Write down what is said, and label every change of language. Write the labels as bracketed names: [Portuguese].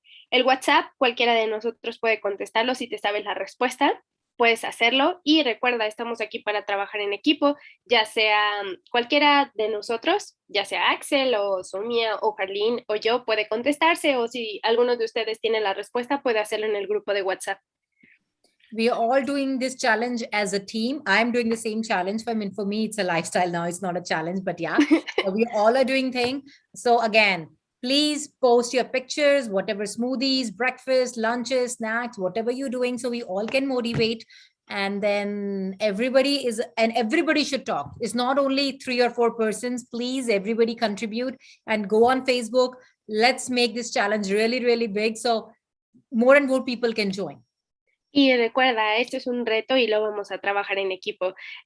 [Spanish] El WhatsApp, cualquiera de nosotros puede contestarlo. Si te sabes la respuesta, puedes hacerlo. Y recuerda, estamos aquí para trabajar en equipo, ya sea cualquiera de nosotros, ya sea Axel o Soumya o Carlín o yo, puede contestarse, o si alguno de ustedes tiene la respuesta, puede hacerlo en el grupo de WhatsApp. [English] We are all doing this challenge as a team. I'm doing the same challenge. For me, it's a lifestyle now. It's not a challenge, but yeah, we all are doing thing. So again, please post your pictures, whatever smoothies, breakfast, lunches, snacks, whatever you're doing, so we all can motivate. And then everybody should talk. It's not only 3 or 4 persons. Please, everybody contribute and go on Facebook. Let's make this challenge really, really big so more and more people can join. [Spanish] Y recuerda, esto es un reto y lo vamos a trabajar en equipo.